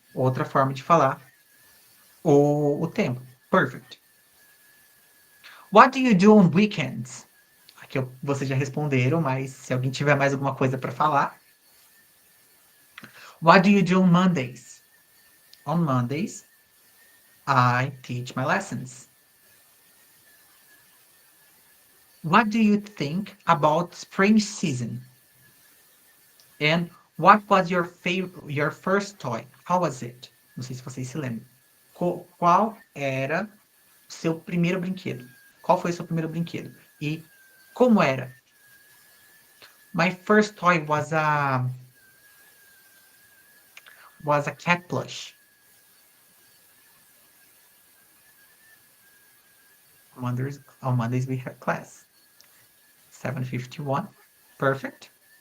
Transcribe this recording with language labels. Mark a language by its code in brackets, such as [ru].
[pt] Outra forma de falar o tempo. [en] Perfect. What do you do on weekends? [pt] Aqui vocês já responderam, mas se alguém tiver mais alguma coisa para falar. [en] What do you do on Mondays? On Mondays, I teach my lessons. What do you think about spring season? And what was your first toy? How was it? [pt] Não sei se vocês se lembram. Qual era seu primeiro brinquedo? Qual foi o seu primeiro brinquedo? E como era? [en] My first toy was a cat plush. On Mondays we have class. 7:51. Perfect.